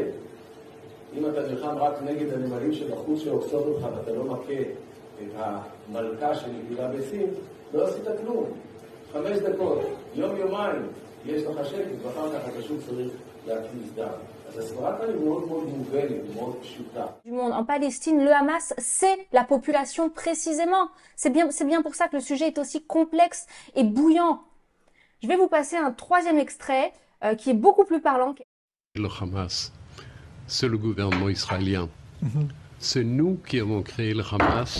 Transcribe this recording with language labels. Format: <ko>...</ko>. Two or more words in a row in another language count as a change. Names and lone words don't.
<he>אם אתה נלחם רק נגד הנמלים שבחוץ שעוקצות אותך ואתה לא מכה את המלכה שנפילה בסין, לא עשית כלום. 5 דקות, יום-יומיים, יש לך שקט, ואחר כך אתה שוב צריך להקיז דם. אז הסברה כאן היא מאוד מאוד מובנת, מאוד פשוטה.</he> <fr>Du monde. En Palestine, le Hamas, c'est la population précisément. C'est bien pour ça que le sujet est aussi complexe et bouillant. Je vais vous passer un troisième extrait qui est beaucoup plus parlant. Le Hamas, c'est le gouvernement israélien. C'est nous qui avons créé le Hamas.</fr>